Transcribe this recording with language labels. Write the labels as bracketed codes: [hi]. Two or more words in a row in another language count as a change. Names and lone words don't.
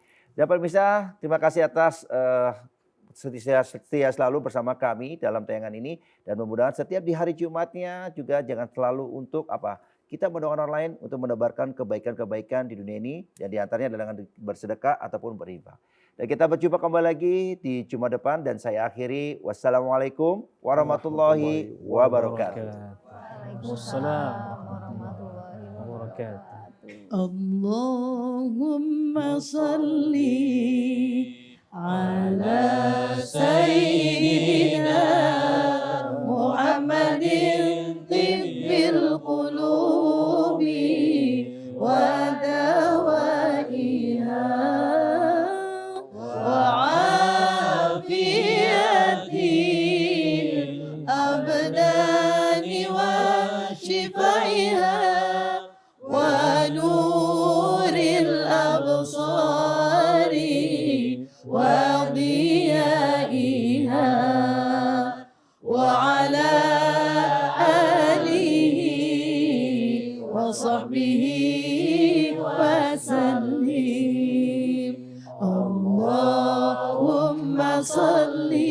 [id] Dan pemirsa, terima kasih atas setia selalu bersama kami dalam tayangan ini, dan mudah-mudahan setiap di hari Jumatnya juga jangan selalu untuk kita mendoakan orang lain untuk menebarkan kebaikan-kebaikan di dunia ini, dan diantaranya adalah dengan bersedekah ataupun berinfak. Dan kita berjumpa kembali lagi di Jumat depan, dan saya akhiri. [ar] والسلام عليكم ورحمة الله وبركاته. وعليكم السلام ورحمة الله وبركاته. اللهم صل على سيدنا محمد طب القلوب ودوائها وعافية الأبدان وشفائها ونور الأبصار وضيائها وعلى آله وصحبه وسلم. اللهم صل